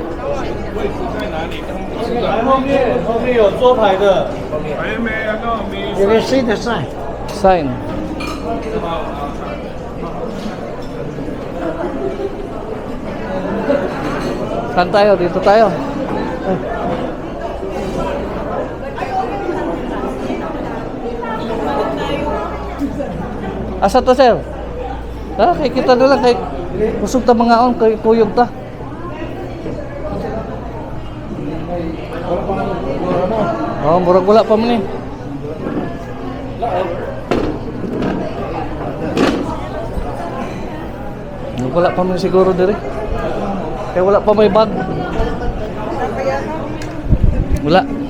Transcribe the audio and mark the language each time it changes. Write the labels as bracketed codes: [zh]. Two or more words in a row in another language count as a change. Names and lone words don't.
[zh] 后面有桌牌的，没有，没有，没有。 [en] You can see the sign. Sign. [tl] Saan tayo? Dito tayo. [ceb] Asa to, sir? Kay kita na lang kay kusog ta mga on kay kuyog ta. Oh, murag wala pa man eh. Wala pa man siguro dire. Kaya wala pa may bag. Wala.